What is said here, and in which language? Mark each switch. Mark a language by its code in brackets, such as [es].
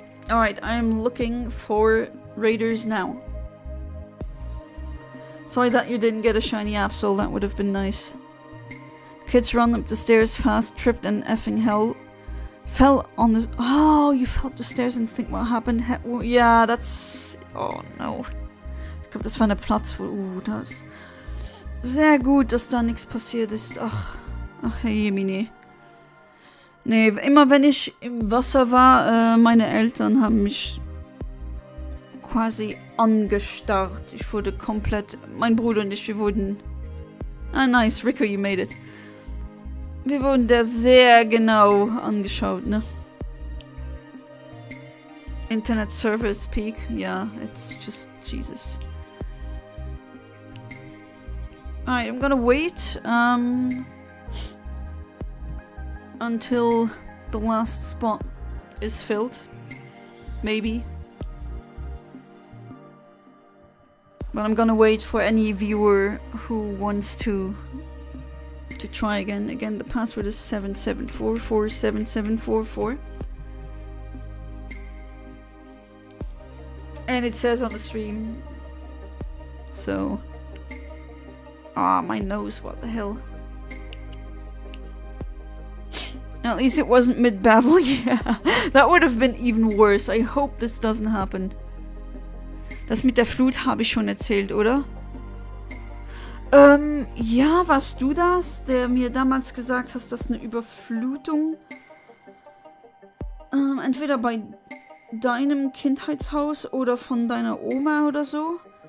[en] Alright, I'm looking for raiders now. Sorry that you didn't get a shiny Absol, that would have been nice. Kids run up the stairs fast, tripped and effing hell. Fell on the... Oh, you fell up the stairs and think what happened? Yeah, that's... Oh no. [de] Ich glaube, das war eine Platz, wo... das... Sehr gut, dass da nichts passiert ist. Ach, hey, Jemine. Nee, immer wenn ich im Wasser war, meine Eltern haben mich quasi angestarrt. Ich wurde komplett... Mein Bruder und ich, wir wurden... [en] Ah, nice, Rico, you made it. [de] Wir wurden da sehr genau angeschaut, ne? [en] Internet service peak, yeah, it's just Jesus. Alright, I'm gonna wait until the last spot is filled. Maybe. But I'm gonna wait for any viewer who wants to try again. Again, the password is 77447744. And it says on the stream. So... Ah, my nose, what the hell. At least it wasn't mid-battle, yeah. That would have been even worse. I hope this doesn't happen. [de] Das mit der Flut habe ich schon erzählt, oder? Ja, warst du das, der mir damals gesagt hast, dass eine Überflutung entweder bei deinem Kindheitshaus oder von deiner Oma oder so?